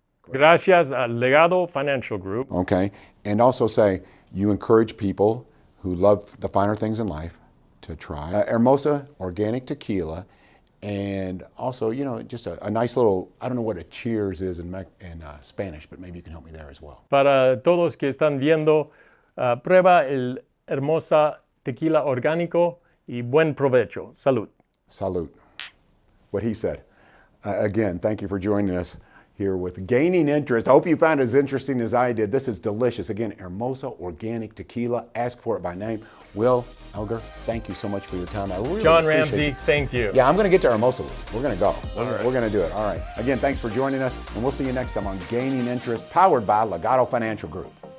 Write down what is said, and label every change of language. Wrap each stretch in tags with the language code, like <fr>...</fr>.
<es>Gracias a Legato Financial Group.</es> <en>Okay, and also say, you encourage people who love the finer things in life to try Hermosa Organic Tequila. And also, just a nice little, I don't know what a cheers is in Spanish, but maybe you can help me there as well.</en> <es>Para todos que están viendo, prueba el Hermosa Tequila Orgánico y buen provecho. Salud.</es> <en>Salud. What he said. Again, thank you for joining us here with Gaining Interest. I hope you found it as interesting as I did. This is delicious. Again, Hermosa Organic Tequila. Ask for it by name. Will Elger, thank you so much for your time. I really John appreciate Ramsey, it. Thank you. Yeah, I'm going to get to Hermosa. We're going to go. We're going to do it. All right. Again, thanks for joining us, and we'll see you next time on Gaining Interest, powered by Legato Financial Group.</en>